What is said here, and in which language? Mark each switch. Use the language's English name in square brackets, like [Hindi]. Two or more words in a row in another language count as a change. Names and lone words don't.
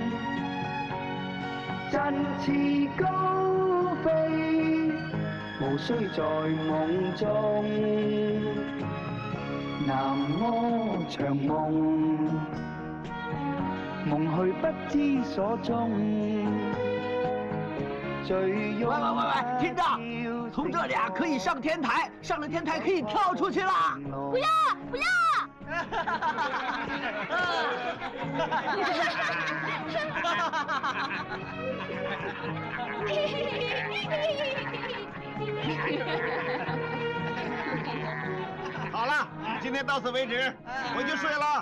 [Chinese] 振翅高飛，無需在夢中。南柯長夢，夢去不知所蹤。醉擁听着，从这里啊可以上天台，上了天台可以跳出去啦！不要不要！好了，今天到此为止，我就睡了。